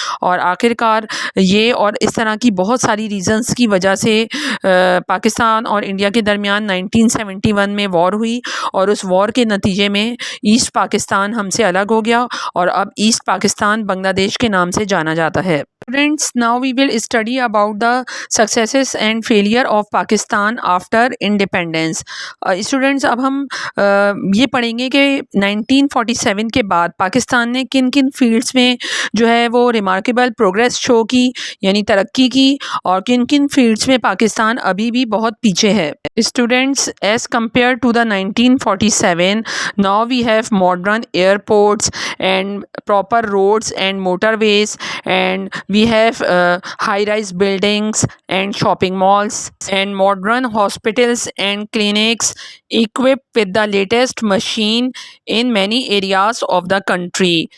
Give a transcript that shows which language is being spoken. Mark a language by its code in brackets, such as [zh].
[ur] اور آخر کار یہ اور اس طرح کی بہت ساری ریزنز کی وجہ سے پاکستان اور انڈیا کے درمیان 1971 میں وار ہوئی، اور اس وار کے نتیجے میں ایسٹ پاکستان ہم سے الگ ہو گیا، اور اب ایسٹ پاکستان بنگلہ دیش کے نام سے جانا جاتا ہے. [en] Students, now we will study about the successes and failure of Pakistan after independence. [ur] Students, اب ہم یہ پڑھیں گے کہ 1947 کے بعد پاکستان نے کن کن فیلڈز میں جو ہے وہ ریمارکیبل پروگریس شو کی، یعنی ترقی کی، اور کن کن فیلڈز میں پاکستان ابھی بھی بہت پیچھے ہے. [en] Students, as compared to the 1947, now we have modern airports and proper roads and motorways, and we have high-rise buildings and shopping malls and modern hospitals and clinics equipped with the latest machine in many areas of the country.